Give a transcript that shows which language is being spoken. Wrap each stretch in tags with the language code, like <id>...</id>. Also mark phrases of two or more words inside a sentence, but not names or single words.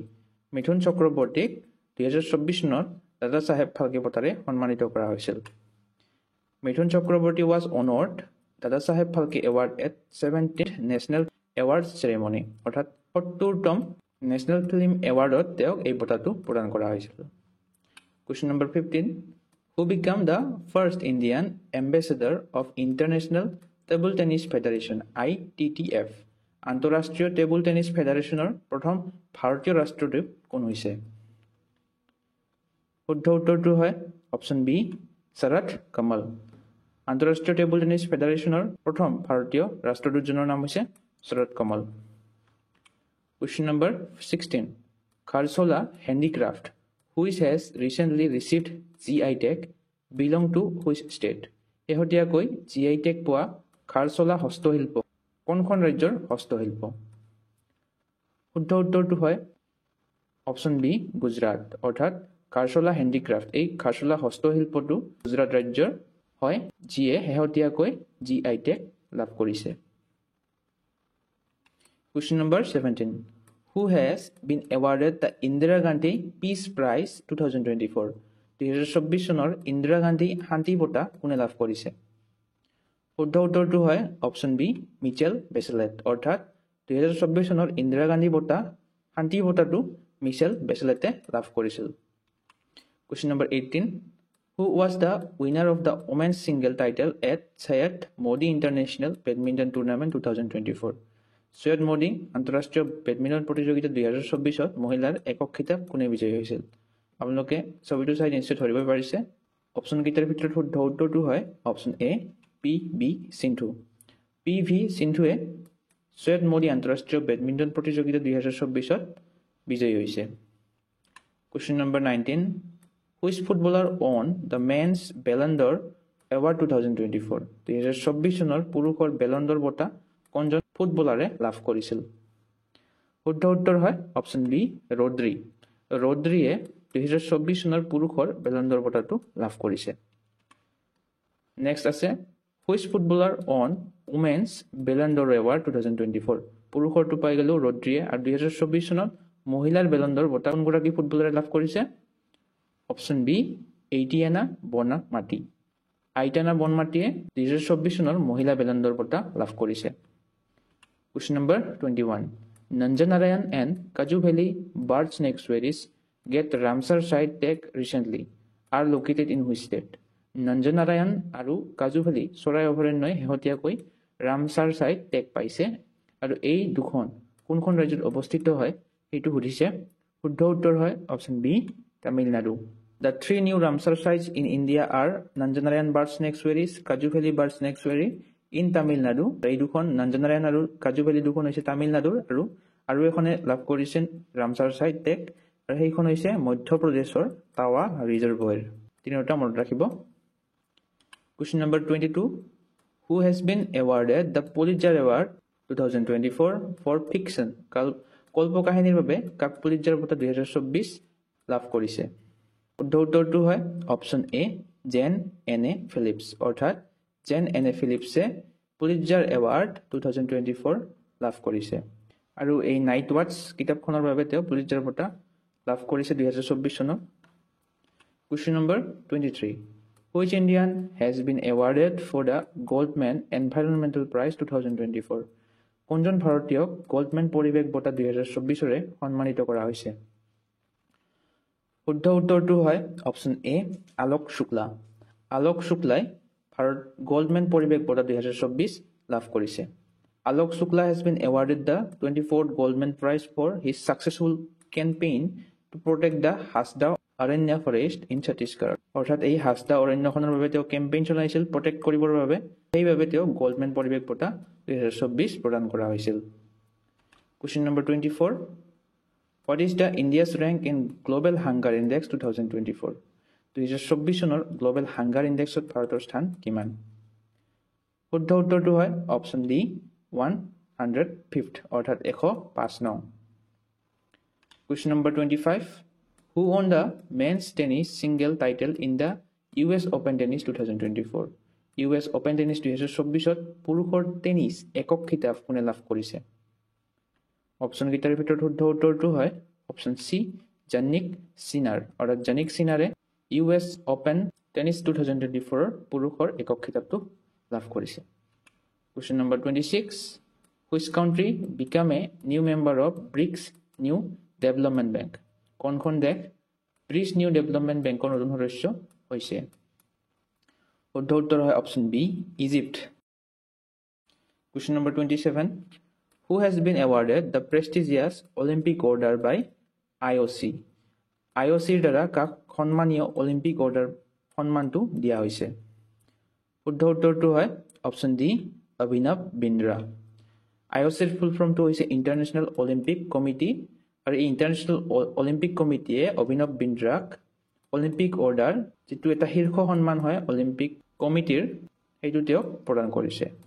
<as>মিথুন চক্ৰৱৰ্তীক 2024 চনত দাদা চাহেব ফালকে বঁটাৰে সন্মানিত কৰা হৈছিল। মিথুন চক্ৰৱৰ্তী</as> <en>was honored</en> <as>দাদা চাহেব ফালকে</as> <en>Award at 70th National Awards Ceremony</en> <as>অৰ্থাৎ 70তম নেশ্যনেল ফিল্ম এৱাৰ্ডত তেওঁক এই বঁটাটো প্ৰদান কৰা হৈছিল।</as> <en>Question number 15. Who became the first Indian ambassador of International Table Tennis Federation ITTF?</en> <as>আন্তঃৰাষ্ট্ৰীয় টেবুল টেনিছ ফেডাৰেশ্যনৰ প্ৰথম ভাৰতীয় ৰাষ্ট্ৰদূত কোন হৈছে? শুদ্ধ উত্তৰটো হয় অপশ্যন বি শৰথ কমল। আন্তঃৰাষ্ট্ৰীয় টেবুল টেনিছ ফেডাৰেশ্যনৰ প্ৰথম ভাৰতীয় ৰাষ্ট্ৰদূতজনৰ নাম হৈছে শৰথ কমল।</as> <en>Question number 16. Kharsola Handicraft, which has recently received GI tag, belong to which state?</en> <as>শেহতীয়াকৈ</as> <en>GI tag</en> <as>পোৱা খাৰচলা হস্তশিল্প কোনখন ৰাজ্যৰ হস্তশিল্প? শুদ্ধ উত্তৰটো হয় অপশ্যন বি গুজৰাট। অৰ্থাৎ খাৰচলা হেণ্ডিক্ৰাফ্ট এই খাৰচলা হস্তশিল্পটো গুজৰাট ৰাজ্যৰ হয় যিয়ে শেহতীয়াকৈ</as> <en>GI tag</en> <as>লাভ কৰিছে।</as> <en>Question number 17. Who has been awarded the Indira Gandhi Peace Prize 2024?</en> <as>2024 চনৰ ইন্দিৰা গান্ধী শান্তি বঁটা কোনে লাভ কৰিছে? শুদ্ধ উত্তৰটো হয় অপশ্যন বি মিচেল বেচেলেট। অৰ্থাৎ 2024 চনৰ ইন্দিৰা গান্ধী বঁটা শান্তি বঁটাটো মিচেল বেচেলেটে লাভ কৰিছিল।</as> <en>Question number 18. Who was the winner of the women's single title at Syed Modi International Badminton Tournament 2024?</en> <as>সৈয়দ মোদী আন্তঃৰাষ্ট্ৰীয় বেডমিণ্টন প্ৰতিযোগিতা 2024ত মহিলাৰ একক খিতাপ কোনে বিজয়ী হৈছিল? আপোনালোকে ছবিটো চাই নিশ্চয় ধৰিব পাৰিছে। অপশ্যন কেইটাৰ ভিতৰত শুদ্ধ উত্তৰটো হয় অপশ্যন এ PV সিন্ধু। PV সিন্ধুৱে সৈয়দ মোদী আন্তঃৰাষ্ট্ৰীয় বেডমিণ্টন প্ৰতিযোগিতা 2024ত বিজয়ী হৈছে।</as> <en>Question number 19. Which footballer won the men's Ballon d'Or Award 2024?</en> <as>2024 চনৰ পুৰুষৰ বেলন d'Or বঁটা কোনজন ফুটবলাৰে লাভ কৰিছিল? শুদ্ধ উত্তৰ হয় অপশ্যন বি ৰদ্ৰি। ৰদ্ৰিয়ে 2024 চনৰ পুৰুষৰ বেলন d'Or বঁটাটো লাভ কৰিছে।</as> <en>Next আছে which footballer won women's Ballon d'Or Award 2024?</en> <as>পুৰুষৰটো পাই গ'লো ৰদ্ৰিয়ে আৰু 2024 চনত মহিলাৰ বেলন d'Or বঁটা কোনগৰাকী ফুটবলাৰে লাভ কৰিছে? অপশ্যন বি এইটিয়ানা বনমাটি। আইটানা বনমাটিয়ে 2024 চনৰ মহিলা বেলন d'Or বঁটা লাভ কৰিছে।</as> <en>Question number 21. Nanjanarayan and Kaju Valley bird sanctuaries get Ramsar site tag recently are located in which state?</en> <as>Nanjanarayan আৰু কাজু ভেলী চৰাই অভয়াৰণ্যই শেহতীয়াকৈ</as> <en>Ramsar site tag</en> <as>পাইছে আৰু এই দুখন কোনখন ৰাজ্যত অৱস্থিত হয় সেইটো সুধিছে। শুদ্ধ উত্তৰ হয় অপশ্যন বি তামিলনাডু।</as> <en>The three new Ramsar sites in India are Nanjanarayan Bird Sanctuaries, Kaju Valley Bird Sanctuary in Tamil Nadu.</en> <as>এই দুখন নাঞ্জানাৰায়ণ আৰু কাজু ভেলী দুখন হৈছে তামিলনাডুৰ আৰু এখনে লাভ কৰিছে</as> <en>Ramsar site tag</en> <as>আৰু সেইখন হৈছে মধ্যপ্ৰদেশৰ টাৱা ৰিজাৰ্ভয়াৰ। তিনিটা মনত ৰাখিব।</as> <en>Question number 22. Who has been awarded the Pulitzer Award 2024 for fiction?</en> <as>কল্পকাহিনীৰ বাবে কাক পুলিটজাৰ বঁটা 2024 লাভ কৰিছে? শুদ্ধ উত্তৰটো হয় অপশ্যন এ জেন এনে ফিলিপছ। অৰ্থাৎ জেন এনে ফিলিপছে পুলিটজাৰ এৱাৰ্ড 2024 লাভ কৰিছে। আৰু এই নাইট ৱাটছ কিতাপখনৰ বাবে তেওঁ পুলিটজাৰ বঁটা লাভ কৰিছে 2024 চনত।</as> <en>Question number 23. Which Indian has been awarded for the Goldman Environmental Prize 2024?</en> <as>কোনজন ভাৰতীয়ক গোল্ডমেন পৰিৱেশ বঁটা 2024ৰে সন্মানিত কৰা হৈছে? শুদ্ধ উত্তৰটো হয় অপশ্যন এ আলোক শুক্লা। আলোক শুক্লাই গোল্ডমেন পৰিৱেশ বঁটা 2024 লাভ কৰিছে।</as> <en>আলোক শুক্লা has been awarded the 24th Goldman Prize for his successful campaign to protect the Hasda Aranya Forest in Chhattisgarh.</en> <as>অৰ্থাৎ এই হাছদা অৰণ্যখনৰ বাবে তেওঁ কেম্পেইন চলাইছিল প্ৰটেক্ট কৰিবৰ বাবে। সেইবাবে তেওঁ গোল্ডমেন পৰিৱেশ বঁটা 2024 প্ৰদান কৰা হৈছিল।</as> <en>Question number 24. What is the India's rank in Global Hunger Index 2024?</en> <as>2024 চনৰ গ্লোবেল হাংগাৰ ইণ্ডেক্সত ভাৰতৰ স্থান কিমান? শুদ্ধ উত্তৰটো হয় অপশ্যন ডি 105th অৰ্থাৎ 105 নং।</as> <en>Question number 25. Who won the men's tennis single title in the US Open Tennis 2024?</en> <as>US Open Tennis 2024ত পুৰুষৰ টেনিছ একক খিতাপ কোনে লাভ কৰিছে? অপশ্যন কেইটাৰ ভিতৰত শুদ্ধ উত্তৰটো হয় অপশ্যন সি জানিক সিনাৰ। অৰ্থাৎ জানিক সিনাৰে US Open Tennis 2024ৰ পুৰুষৰ একক খিতাপটো লাভ কৰিছে।</as> <en>Question number 26. Which country became a new member of BRICS New Development Bank?</en> <as>কোনখন দেশ ব্ৰিক্স নিউ ডেভেলপমেণ্ট বেংকৰ নতুন সদস্য হৈছে? শুদ্ধ উত্তৰ হয় অপশ্যন বি ইজিপ্ট।</as> <en>Question number 27. Who has been awarded the prestigious Olympic Order by IOC?</en> <as>IOCৰ দ্বাৰা কাক সন্মানীয় অলিম্পিক অৰ্ডাৰ সন্মানটো দিয়া হৈছে? শুদ্ধ উত্তৰটো হয় অপশ্যন ডি অভিনৱ বিন্দ্ৰা। IOCৰ</as> <en>full formটো</en> <as>হৈছে ইণ্টাৰনেশ্যনেল অলিম্পিক কমিটি। আৰু এই ইণ্টাৰনেশ্যনেল অলিম্পিক কমিটিয়ে অভিনৱ বিন্দ্ৰাক অলিম্পিক অৰ্ডাৰ যিটো এটা শীৰ্ষ সন্মান হয় অলিম্পিক কমিটিৰ সেইটো তেওঁক প্ৰদান কৰিছে।</as>